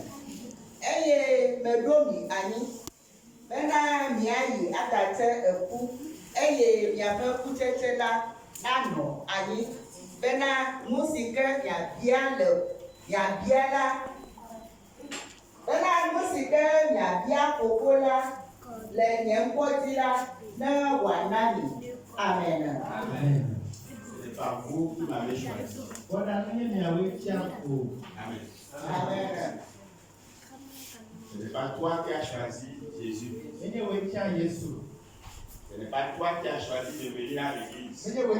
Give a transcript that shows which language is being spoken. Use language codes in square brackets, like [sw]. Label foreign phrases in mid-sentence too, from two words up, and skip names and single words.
[ee] Eye meɖo mi anyi bena miayi aɖate eku, eye miaƒe kutsetse la anɔ anyi, bena nu si ke miabia la, bena nu si ke miabia Fofo la le nye ŋkɔdzi la, ne wòana mi. Amen. Amen. [fr] C'est pas vous qui m'avez choisi. Amen. Amen. Ce n'est pas toi qui as choisi Jésus. Ce n'est pas toi qui as choisi de venir à l'église.